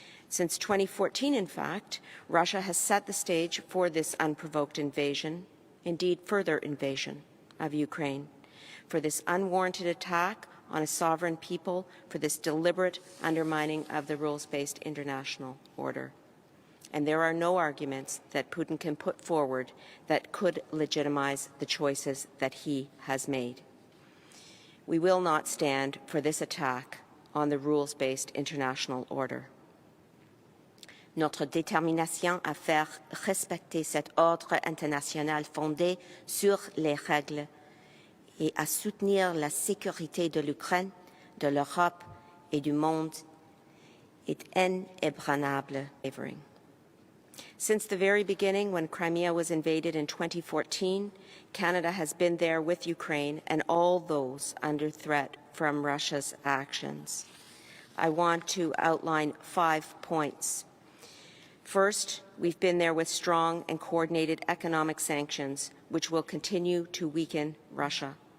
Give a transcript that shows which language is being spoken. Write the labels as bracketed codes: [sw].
[en] Since 2014, in fact, Russia has set the stage for this unprovoked invasion, indeed further invasion of Ukraine, for this unwarranted attack on a sovereign people, for this deliberate undermining of the rules-based international order. And there are no arguments that Putin can put forward that could legitimize the choices that he has made. We will not stand for this attack on the rules-based international order. [fr] Notre détermination à faire respecter cet ordre international fondé sur les règles et à soutenir la sécurité de l'Ukraine, de l'Europe et du monde est inébranlable. [en] Since the very beginning, when Crimea was invaded in 2014, Canada has been there with Ukraine and all those under threat from Russia's actions. I want to outline 5 points. First, we've been there with strong and coordinated economic sanctions, which will continue to weaken Russia.